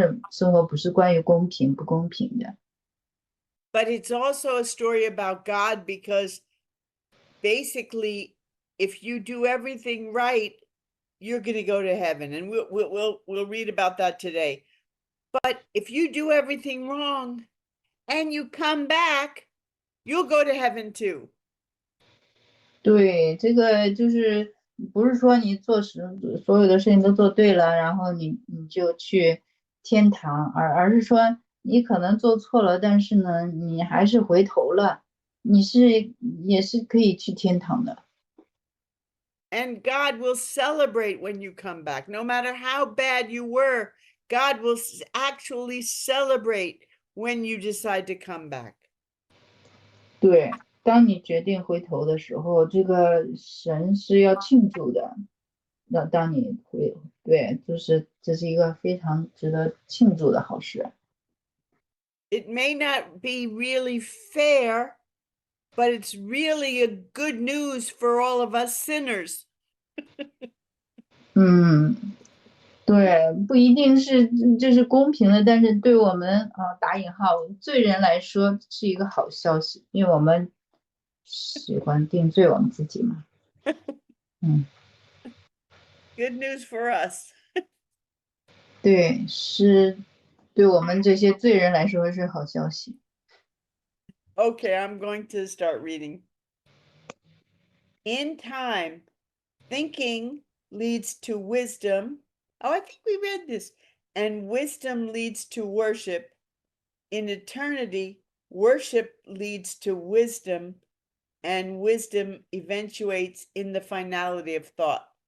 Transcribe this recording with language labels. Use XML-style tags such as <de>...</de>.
<zh>生活不是关于公平不公平的。</zh> <en>But it's also a story about God because basically, if you do everything right, you're going to go to heaven, and we'll read about that today. But if you do everything wrong and you come back, you'll go to heaven too.</en> <zh>对，这个就是不是说你所有的事情都做对了，然后你就去天堂，而是说你可能做错了，但是呢，你还是回头了，也是可以去天堂的。</zh> <en>And God will celebrate when you come back. No matter how bad you were, God will actually celebrate when you decide to come back.</en> <zh>对，当你决定回头的时候，这个神是要庆祝的。那当你对，就是这是一个非常值得庆祝的好事。</zh> <en>It may not be really fair, but it's really a good news for all of us sinners.</en> <zh>对，不一定是这是公平的，但是对我们打引号罪人来说是一个好消息，因为我们喜欢定罪我们自己嘛。</zh> <en>Good news for us.</en> <zh>对，是对我们这些罪人来说是好消息。</zh> <en>Okay, I'm going to start reading. In time, thinking leads to wisdom. Oh, I think we read this. And wisdom leads to worship. In eternity, worship leads to wisdom, and wisdom eventuates in the finality of thought.</en>